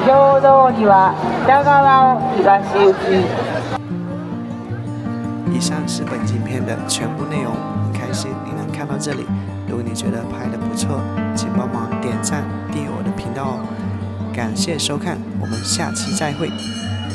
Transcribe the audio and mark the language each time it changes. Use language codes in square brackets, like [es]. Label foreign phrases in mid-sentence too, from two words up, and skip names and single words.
[ja] 条通りは北側を東行き。 [zh] 以上是本影片的全部内容，很开心你能看到这里。如果你觉得拍得不错，请帮忙点赞、订阅我的频道哦。感谢收看，我们下期再会。